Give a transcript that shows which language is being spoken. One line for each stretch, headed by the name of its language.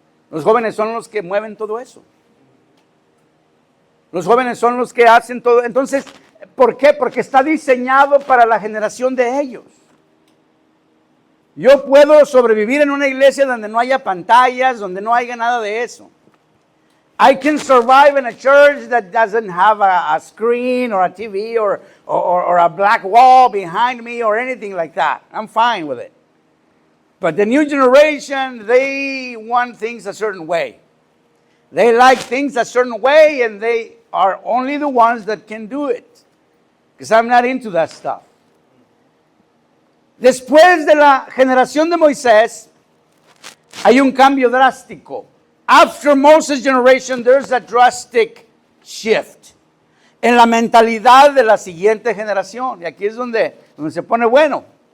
Spanish: Los jóvenes son los que mueven todo eso. Los jóvenes son los que hacen todo. Entonces, ¿por qué? Porque está diseñado para la generación de ellos. Yo puedo sobrevivir en una iglesia donde no haya pantallas, donde no haya nada de eso.
English: I can survive in a church that doesn't have a screen or a TV or a black wall behind me or anything like that. I'm fine with it. But the new generation, they want things a certain way. They like things a certain way, and they are only the ones that can do it. Because I'm not into that stuff.
Spanish: Después de la generación de Moisés, hay un cambio drástico.
English: After Moses' generation, there's a drastic shift
Spanish: en la mentalidad de la siguiente generación. Y aquí es donde se pone bueno.